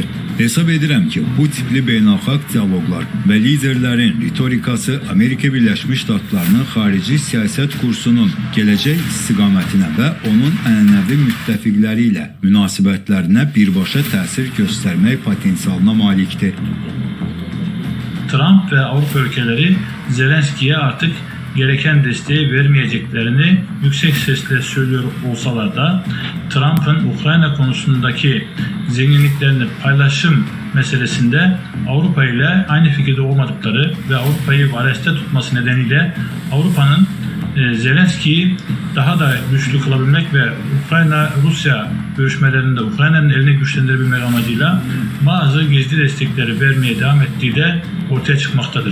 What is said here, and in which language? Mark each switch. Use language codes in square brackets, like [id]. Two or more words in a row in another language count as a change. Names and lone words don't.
[az] Hesab edirəm ki, bu tipli beynəlxalq dialoqlar və liderlərin ritorikası Amerika Birləşmiş Ştatlarının xarici siyasət kursunun gələcək istiqamətinə və onun ənənəvi müttəfiqləri ilə münasibətlərinə birbaşa təsir göstərmək potensialına malikdir. [tr] Trump ve Avrupa ülkeleri Zelenski'ye artık gereken desteği vermeyeceklerini yüksek sesle söylüyor olsalar da Trump'ın Ukrayna konusundaki zenginliklerini paylaşım meselesinde Avrupa ile aynı fikirde olmadıkları ve Avrupa'yı vareste tutması nedeniyle Avrupa'nın Zelenski'yi daha da güçlü kılabilmek ve Ukrayna-Rusya görüşmelerinde Ukrayna'nın elini güçlendirebilmek amacıyla bazı gizli destekleri vermeye devam ettiği de ortaya çıkmaktadır.